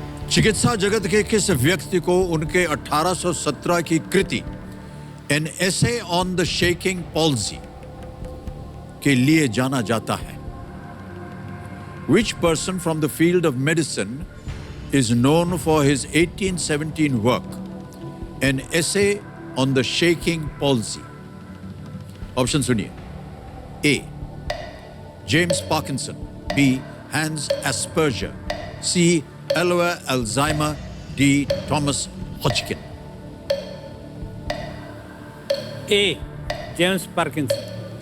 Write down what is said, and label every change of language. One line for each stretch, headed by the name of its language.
Hindi: चिकित्सा जगत के किस व्यक्ति को उनके 1817 की कृति an essay on the shaking palsy के लिए जाना जाता है?
English: Which person from the field of medicine is known for his 1817 work, An Essay on the Shaking Palsy?
Hindi: Option सुनिए. ए James Parkinson, B hence Asperger, सी एलोआ अल्जाइमर, डी थॉमस हॉजकिन. ए James Parkinson.